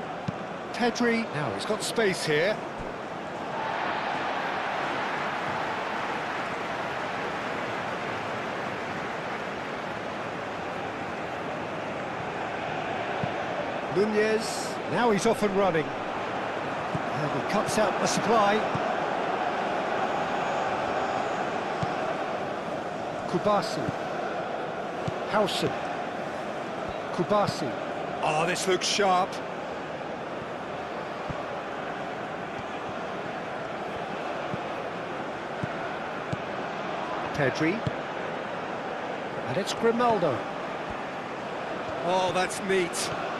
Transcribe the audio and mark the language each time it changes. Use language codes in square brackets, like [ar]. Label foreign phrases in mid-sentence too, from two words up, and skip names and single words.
[en] Pedri. Now he's got space here. Nunez. Now he's off and running. And he cuts out the supply. Kubasi. Howson. Kubasi. Oh, this looks sharp. Pedri. And it's Grimaldo. Oh, that's neat.